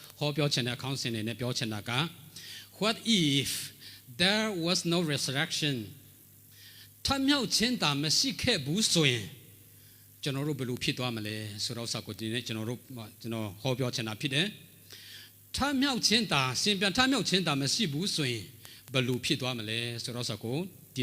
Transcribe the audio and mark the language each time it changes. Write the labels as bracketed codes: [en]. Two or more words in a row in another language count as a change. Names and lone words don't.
[my] ဟောပြောချင်တဲ့အခေါင်းစဉ်တွေနဲ့ပြောချင်တာက [en] What if there was no resurrection [my] ထမြောက်ခြင်းသာမရှိခဲ့ဘူးဆိုရင်ကျွန်တော်တို့ဘယ်လိုဖြစ်သွားမလဲဆိုတော့စာကိုဒီနေ့ကျွန်တော်ဟော ပြောချင်တာဖြစ်တယ်ထမြောက်ခြင်းသာရှင်ပြန်ထမြောက်ခြင်းသာမရှိဘူးဆိုရင်ဘယ်လိုဖြစ်သွားမလဲဆိုတော့စာကိုဒီ